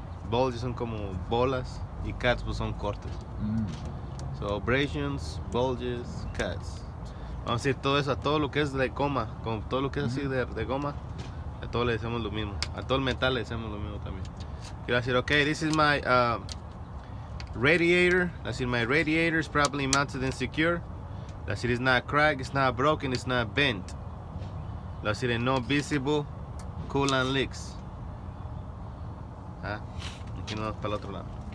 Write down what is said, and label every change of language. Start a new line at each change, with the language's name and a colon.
Spanish: Bulges son como bolas y cuts pues son cortes.
English: So abrasions, bulges, cuts.
Spanish: Vamos a decir todo eso, a todo lo que es de goma, con todo lo que es así de goma, a todo le decimos lo mismo. A todo el metal le decimos lo mismo también. Quiero decir,
English: okay, this is my radiator. That's it, my radiator is properly mounted and secure. That's it, it's not cracked, it's not broken, it's not bent. That's it, no visible coolant leaks.
Spanish: Aquí nos vamos para el otro lado.